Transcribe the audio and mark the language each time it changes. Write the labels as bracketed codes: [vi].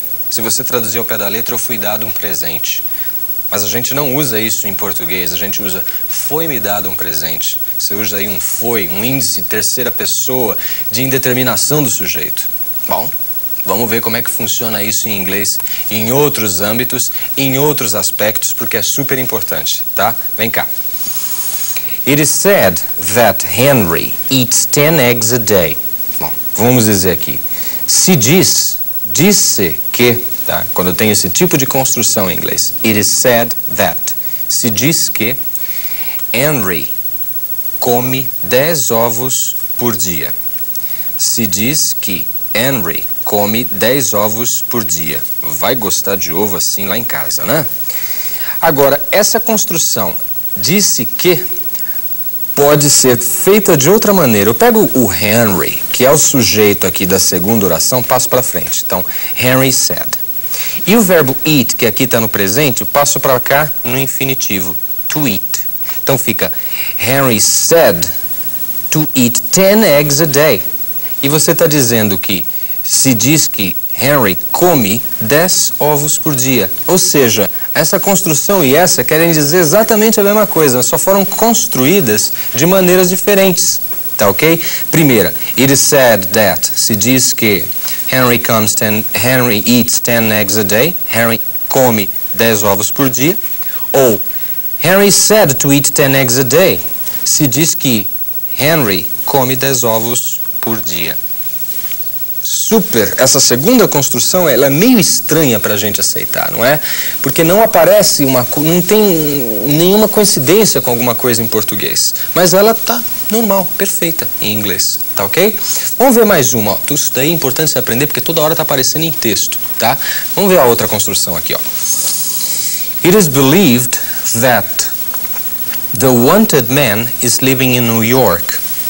[pt] Se você traduzir ao pé da letra, eu fui dado um presente. Mas a gente não usa isso em português, a gente usa foi-me dado um presente. Você usa aí um foi, um índice, terceira pessoa, de indeterminação do sujeito. Bom, vamos ver como é que funciona isso em inglês, em outros âmbitos, em outros aspectos, porque é super importante, tá? Vem cá. [en] It is said that Henry eats 10 eggs a day. [pt] Bom, vamos dizer aqui. Se disse que, tá? Quando eu tenho esse tipo de construção em inglês, [en] it is said that. [pt] Se diz que Henry come 10 ovos por dia. Se diz que Henry come 10 ovos por dia. Vai gostar de ovo assim lá em casa, né? Agora, essa construção disse que pode ser feita de outra maneira. Eu pego o Henry, que é o sujeito aqui da segunda oração, passo para frente. Então, [en] Henry said. [pt] E o verbo eat, que aqui está no presente, passo para cá no infinitivo, [en] to eat. [pt] Então fica, [en] Henry said to eat 10 eggs a day. [pt] E você está dizendo que se diz que Henry come 10 ovos por dia. Ou seja, essa construção e essa querem dizer exatamente a mesma coisa, só foram construídas de maneiras diferentes. Tá ok? Primeira, [en] it is said that, [pt] se diz que [en] Henry eats 10 eggs a day. [pt] Henry come 10 ovos por dia. [en] Ou Henry is said to eat 10 eggs a day. [pt] Se diz que Henry come 10 ovos por dia. Super! Essa segunda construção ela é meio estranha para a gente aceitar, não é? Porque não aparece não tem nenhuma coincidência com alguma coisa em português. Mas ela tá normal, perfeita em inglês, tá ok? Vamos ver mais uma, ó. Isso daí é importante você aprender porque toda hora tá aparecendo em texto, tá? Vamos ver a outra construção aqui, ó. [en] It is believed that the wanted man is living in New York.